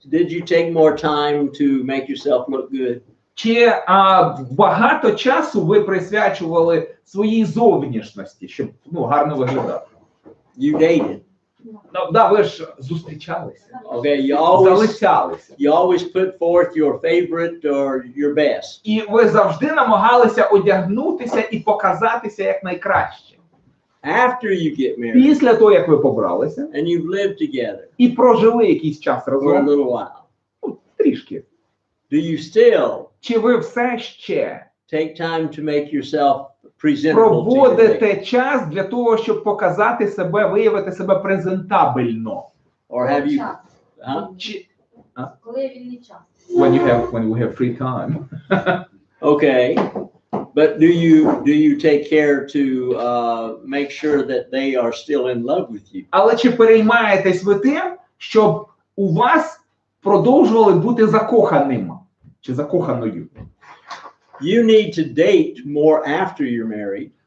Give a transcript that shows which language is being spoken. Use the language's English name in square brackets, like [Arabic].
[English] did you take more time to make yourself look good? [Ukrainian] чи багато часу ви присвячували своїй зовнішності, щоб гарно виглядати? [English] You dated. [Ukrainian] Да, ви ж зустрічалися, [English] Okay. [Ukrainian] залицялися. [English] You always put forth your favorite or your best. [Ukrainian] І ви завжди намагалися одягнутися і показатися як найкраще. [English] After you get married [Ukrainian] Після того, як ви побралися [English] and you've lived together [Ukrainian] і прожили якийсь час [English] for a [Ukrainian] разом, [English] little while, [Ukrainian] трішки, [English] do you still [Ukrainian] чи ви все ще [English] take time to make yourself presentable to your mate? [Ukrainian] проводите час для того, щоб показати себе, виявити себе презентабельно? [English] Or have you? Huh? [Ukrainian] Чи Коли вільний час. [English] when we have free time? Okay. But do you take care to make sure that they are still in love with you? [Ukrainian] Але чи переймаєтесь ви тим, щоб у вас продовжували бути закоханим чи закоханою? [English] You need to date more after you're married